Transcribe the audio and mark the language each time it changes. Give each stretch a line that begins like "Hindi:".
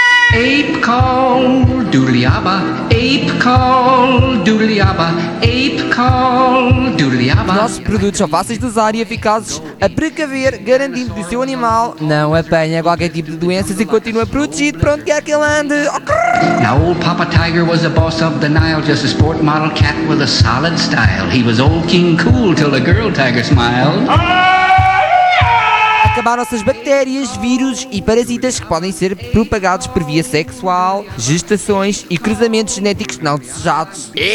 Portuguese: Ape call, dooliaba, ape call, dooliaba, ape call, dooliaba. Nossos produtos são fáceis de usar e eficazes, a precaver, garantindo que o seu animal não apanha qualquer tipo de doenças e continua protegido para onde quer que ele ande.
English: Now old Papa Tiger was the boss of the Nile, just a sport model cat with a solid style. He was old King Cool till the girl tiger smiled.
Portuguese: Acabaram-se as bactérias, vírus e parasitas que podem ser propagados por via sexual, gestações e cruzamentos genéticos não desejados.